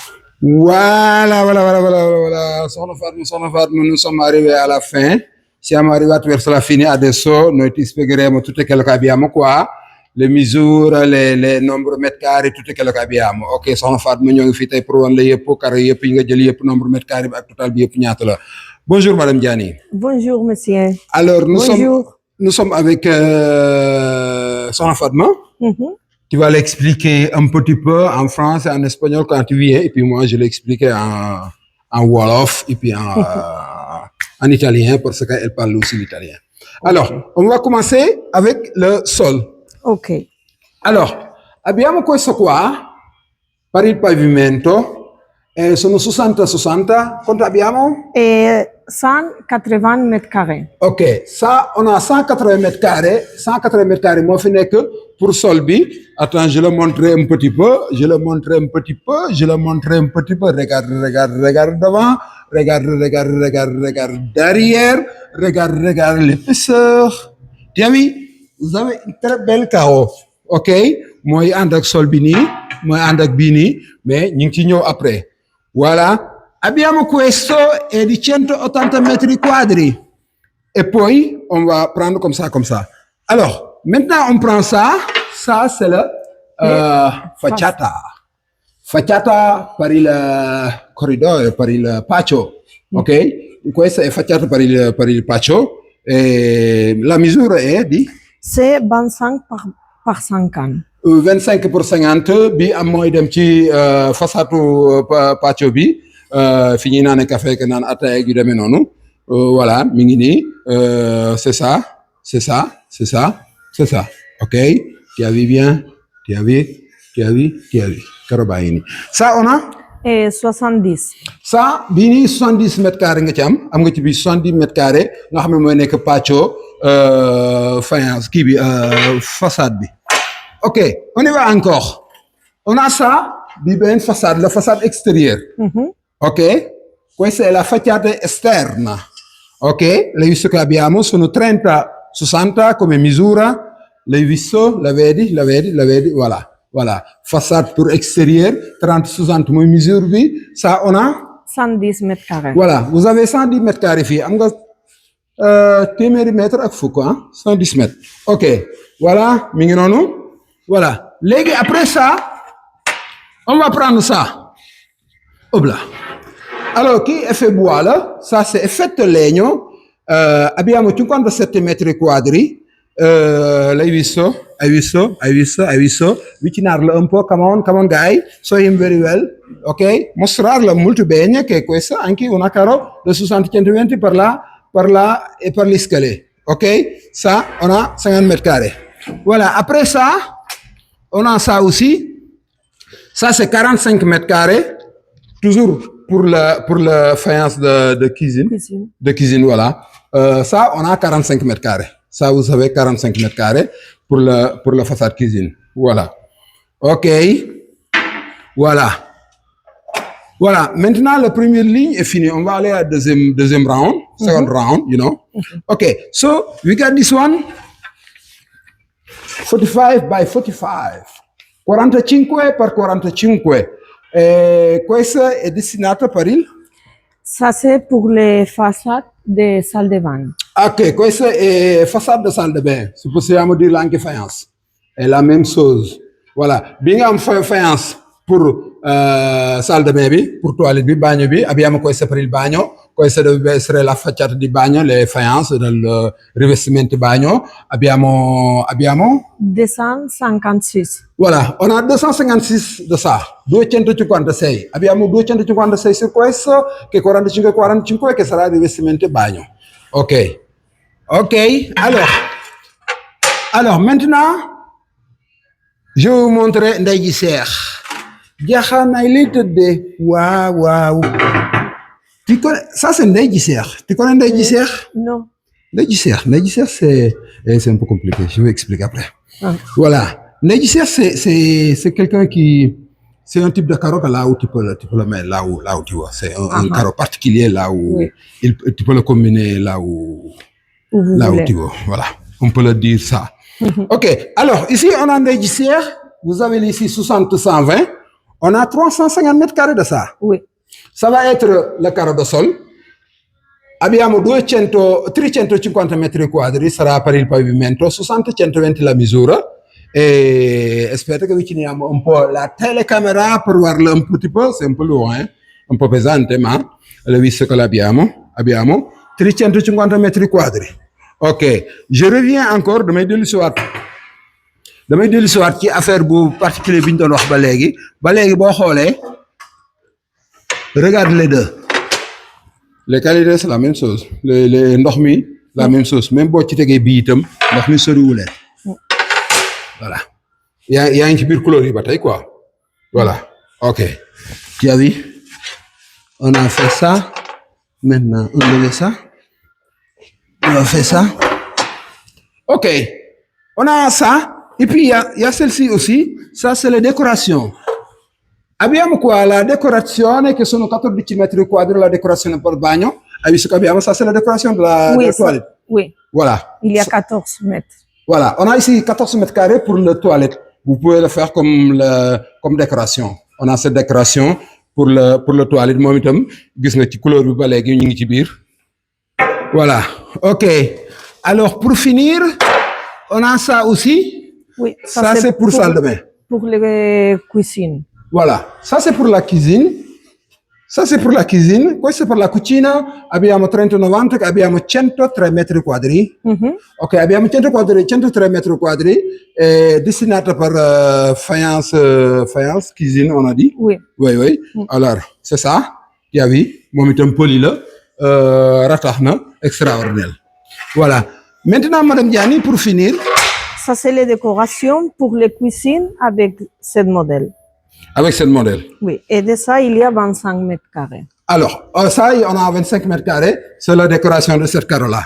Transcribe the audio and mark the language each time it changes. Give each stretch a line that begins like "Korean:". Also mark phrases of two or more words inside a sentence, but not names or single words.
French: Voilà. Sono Fatma, nous sommes arrivés à la fin.
Italian: Siamo arrivati verso la fine adesso, noi ti spiegheremo tutto quello che abbiamo qua, le misure,
French: le nombre mètres carrés,
Italian: tutto quello che abbiamo.
Wolof: Ok, Sono Fatma ñoo ngi fi tey pour wan la yëpp carré yëpp yi nga jël yëpp
French: nombre mètres carrés
Wolof: bi ak total bi yëpp ñaata la.
French: Bonjour Madame Diani. Bonjour monsieur. Alors Bonjour. nous sommes avec Sono Fatma. Mhm. Tu vas l'expliquer un petit peu en français, en espagnol quand tu viens, et puis moi je l'expliquer en Wolof et puis en italien parce qu'elle parle aussi l'italien. Alors, on va commencer avec le sol. Ok.
Italian: Allora, abbiamo questo qua per il pavimento, sono 60-60, quanto abbiamo?
French: Et 180 mètres carrés. Ok, ça, on a 180 mètres carrés. 180 mètres carrés, moi, je que pour sol bi. Attends, je le montrer un petit peu. Regarde devant. Regarde derrière. Regarde l'épaisseur. Tu as vu? Vous avez une très belle carreau. Ok? Moi,
Wolof: ànd ak sol bi nii, moi ànd ak bii nii, mais ñu ngi ci ñëw après.
French: Voilà.
Italian: Abbiamo questo è di 180 metri quadri.
French: Et puis, on va prendre comme ça. Alors, maintenant, on prend ça. Ça, c'est le facciata.
Italian: Facciata per il corridoio, per il patio. Ok? Questa è facciata per il patio. E la misura è di?
French: C'est 25 par 50.
Wolof: 25 por 50 bi am mooy dem ci façatu patio bi fi ñuy naan café que naan ataaya yu demee noonu voilà mi ngi nii
French: c'est ça ok tu as vu bien tu as vu
Wolof: karo baa ngi nii
French: ça on a Et 70.
Wolof: ça bii nii 70
French: mètres carrés
Wolof: nga ci am nga ci bi 70
French: mètres carrés
Wolof: nga xam ne mooy nekk patio faïence kii bi façade bi.
French: Ok, on y va encore. On a ça, une façade, la façade extérieure. Mhm.
Italian: Ok, questa è la facciata esterna. Ok, l'hai visto che abbiamo? Sono 30-60 come misura. L'hai visto? La vedi?
French: Voilà. Façade pour extérieur, 30-60 comme mesure. Ça, on a? 110 mètres carrés. Voilà, vous avez 110 mètres carrés ici.
Wolof: Am nga téeméeri mètre ak fukk, 110 mètres.
French: Ok, voilà,
Wolof: mi ngi noonu.
French: Voilà.
Wolof: Légui,
French: après ça, on va prendre ça. Hop là. Alors, qui est fait bois là? Ça, c'est
Italian: effetto legno. Abbiamo 57 metri quadri. L'hai visto? Hai visto? Avvicinarlo un po',
English: come on guy. So him very well. Ok?
Italian: Mostrarlo molto bene che questa è anche una carro da 60-120 per là e per gli scale.
French: Ok? Ça, on a 50 mètres carrés. Voilà. Après ça, on a ça aussi. Ça, c'est 45 mètres carrés. Toujours pour la faïence de cuisine. De cuisine, voilà. Ça, on a 45 mètres carrés. Ça, vous savez, 45 mètres carrés pour la façade cuisine. Voilà. OK. Voilà. Maintenant, la première ligne est finie. On va aller à deuxième round.
English: Second round, you know. OK. So, we got this one. 45 by 45.
Italian: 45 per 45. Questo è destinato per il?
French: Ça, c'est pour les façades des salles de bain.
Italian: Ok, questa è
French: façade de salle de bain.
Italian: Se possiamo dirlo anche faïence.
French: È la même chose. Voilà.
Wolof: Bi nga am faïence
French: pour salle de bain
Wolof: bi,
French: pour toilette
Wolof: bi, bagno bi.
Italian: Abbiamo questa per il bagno. Questa deve essere la facciata di bagno, le faïences del rivestimento bagno. Abbiamo 256.
French: Voilà, on a 256 de ça, 256.
Italian: Abbiamo 256 su questo, che 45 che sarà il rivestimento bagno.
French: Ok, alors maintenant, je vais vous montrer Ndeye Ji Cheikh.
Wolof: Jaxanaay lay tëddee. Waaw.
French: Tu connais, ça c'est Ndeye Ji Cheikh. Tu connais Ndeye Ji Cheikh? Non. Ndeye Ji Cheikh, c'est un peu compliqué, je vais expliquer après. Ah. Voilà. Ndeye Ji Cheikh, c'est quelqu'un qui... C'est un type de carreau que là où tu peux le mettre, là où tu vois. C'est un carreau particulier, là où tu peux le combiner, là où tu vois. Voilà. On peut le dire ça. Ok. Alors, ici, on a Ndeye Ji Cheikh. Vous avez ici 60-120. On a 350 mètres carrés de ça. Oui. Ça va être le carreau de sol.
Italian: Abbiamo 350 metri quadri, sarà per il pavimento, 60 120 la misura. E aspetta che avviciniamo un po' la telecamera per guardarla
French: un petit peu, c'est un peu loin,
Italian: un po' pesante, ma le visto che l'abbiamo. Abbiamo 350 metri quadri.
French: Ok, je reviens encore,
Wolof: damay dellu si waat ci affaire bu particulier bi ñu doon wax ba léegi boo xoolee
French: regarde les deux. Les qualités c'est la même chose les
Wolof: ndox mi la
French: même chose même
Wolof: boo ci tegee bii itam ndox mi soriwuleen voilà yaa ngi ci biir couleur yi ba tey
French: quoi voilà ok tu as vu on a fait ça maintenant on met ça on a fait ça ok on a ça et puis il y a celle-ci aussi ça c'est les décorations.
Italian: Abbiamo qua la decorazione che sono 14 metri quadri la decorazione per bagno. Hai visto che abbiamo
French: ça c'est la décoration de la toilette. Oui. Voilà. Il y a 14 mètres. Voilà, on a ici 14 mètres carrés pour la toilette. Vous pouvez le faire comme décoration. On a cette décoration pour le toilette
Wolof: moom itam gis nga ci couleur bi ba léegi ñu ngi ci biir.
French: Voilà. OK. Alors pour finir, on a ça aussi. Oui, ça c'est pour salle de bain. Pour les cuisines. Voilà, ça c'est pour la cuisine. Ça c'est pour la cuisine.
Italian: Questo è per la cucina. Abbiamo 30-90, abbiamo 103 metri quadri. Ok, abbiamo 103 metri quadri. Destinato per
French: faïence, cuisine, on a dit. Oui. Oui. Alors, c'est ça. Tu as vu,
Wolof: moom itam poli la. Ratax na,
French: extraordinaire. Voilà. Maintenant, Madame Diani, pour finir. Ça c'est les décorations pour les cuisines avec ce modèle. Avec ce modèle. Oui, et de ça, il y a 25 mètres carrés. Alors, ça, on a 25 mètres carrés. C'est la décoration de cette carreau-là.